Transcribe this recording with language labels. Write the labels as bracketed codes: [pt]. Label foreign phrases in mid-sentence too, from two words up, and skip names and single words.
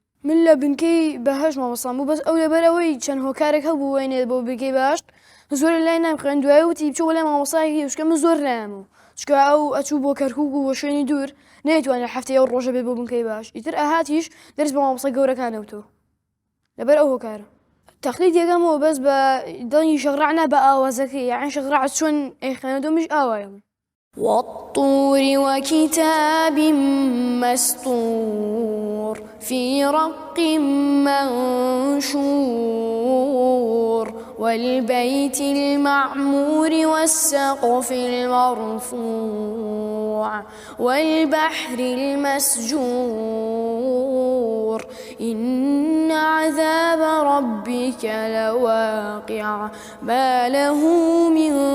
[ckb] من لە بنکەی بەهەشت مامۆستام بوو بەس ئەو لەبەر ئەوەی چەند هۆکارێک هەبوو وێنێت بۆ بنکەی بەهەشت زۆر لای نامخوێن دوای وتی بچۆ بۆ لای مامۆستایەکی چونکە من زۆر نایەمەوە چونکە ئەو ئەچوو بۆ کەرکووک و بۆ شوێنی دوور نەیتوانێت هەفتەیە ئەو ڕۆژە بێت بۆ بنکەی بەهەشت ئیتر ئاهاتیش دەرس بە مامۆستای گەورەکانەوتەوە لەبەر ئەو هۆکارە. تەقلید یەکەمەوە بەس بە دڵنی شێخ ڕاعد نا بە ئاوازەکەی یعنی شێخ ڕاعد چۆن ئەیخوێنێتەوە منیش ئاوایەوە. [ar] والطور وكتاب مسطور في رق منشور والبيت المعمور والسقف المرفوع والبحر المسجور إن عذاب ربك لواقع ما له من